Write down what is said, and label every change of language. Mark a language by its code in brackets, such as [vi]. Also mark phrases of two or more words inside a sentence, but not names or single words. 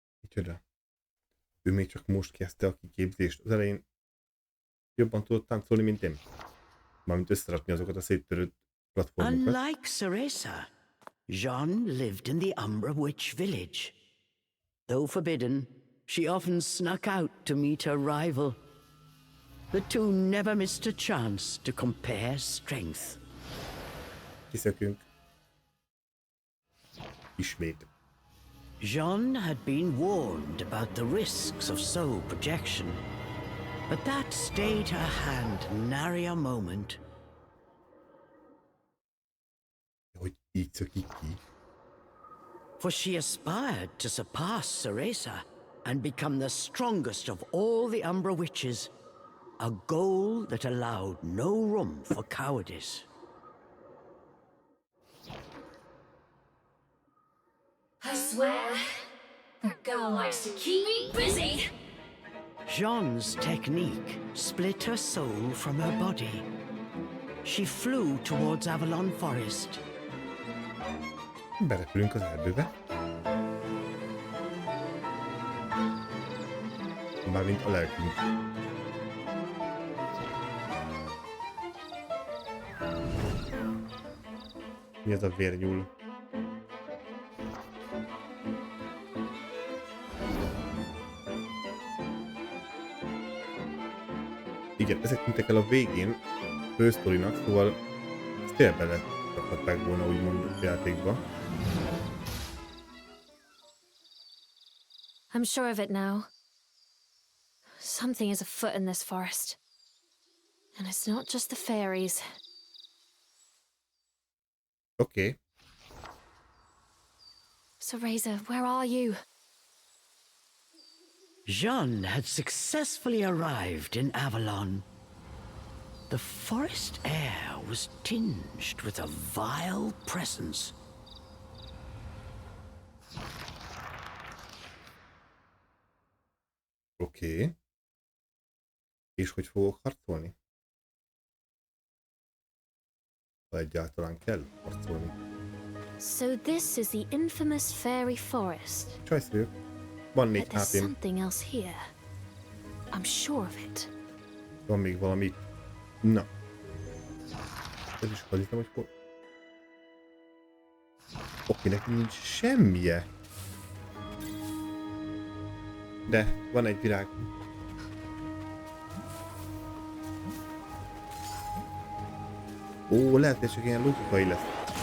[hu] Micsoda? Ő még csak most kezdte a kiképzést. Az elején jobban tudott táncolni, mint én. Mármint összerakni azokat a széttörött platformokat. [en] Unlike Cereza, Jeanne lived in the Umbra Witch village. Though forbidden, she often snuck out to meet her rival. The two never missed a chance to compare strength. [hu] Kiszökünk. Ismét. [en] Jeanne had been warned about the risks of soul projection, but that stayed her hand nary a moment. [hu] Hogy így szökik ki. [en] For she aspired to surpass Cereza and become the strongest of all the Umbra witches, a goal that allowed no room for cowardice. I swear, that girl likes to keep me busy. Jeanne's technique split her soul from her body. She flew towards Avalon Forest. [hu] Berepülünk az erdőbe. Mármint a lelkünk. Mi ez a vérnyúl? Igen, ezek tűntek el a végén fősztorinak, szóval ezt tényleg belerakhatták volna úgymond a játékba. [en] I'm sure of it now. Something is afoot in this forest. And it's not just the fairies. [hu] Oké. [en] Cereza, where are you? Jeanne had successfully arrived in Avalon. The forest air was tinged with a vile presence. [hu] Oké. És hogy fogok harcolni? Ha egyáltalán kell harcolni. [en] So this is the infamous fairy forest. [hu] Csajsz vagyok. Van 4 [en] But there's [hu] HP-m. [en] something else here. I'm sure of it. [hu] Van még valami. Na. Ez is hazítom, hogy hol. Oké, neki nincs semmije. De van egy virág. Ó, lehet, hogy csak ilyen logikai lesz.